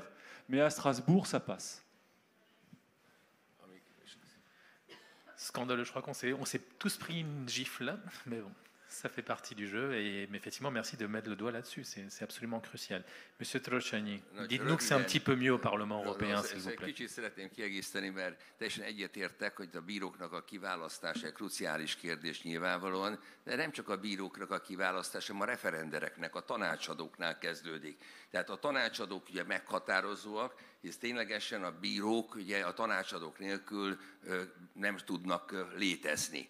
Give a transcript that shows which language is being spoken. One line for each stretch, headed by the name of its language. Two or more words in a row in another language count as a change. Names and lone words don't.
French: Mais à Strasbourg, ça passe. Scandaleux, je crois qu'on s'est tous pris une gifle là, mais bon, ça fait partie du jeu. Mais effectivement, merci de mettre le doigt là-dessus, c'est absolument crucial. Monsieur Trocsanyi, dites-nous que c'est un petit peu mieux au Parlement européen, s'il vous plaît.
Hungarian: Kicsit szeretném kiegészíteni, mert teljesen egyetértek, hogy a bíróknak a kiválasztása egy kruciális kérdés nyilvánvalóan, de nem csak a bíróknak a kiválasztása, hanem a referendereknek, a tanácsadóknál kezdődik. Tehát a tanácsadók ugye meghatározóak, hisz ténylegesen a bírók ugye a tanácsadók nélkül nem tudnak létezni.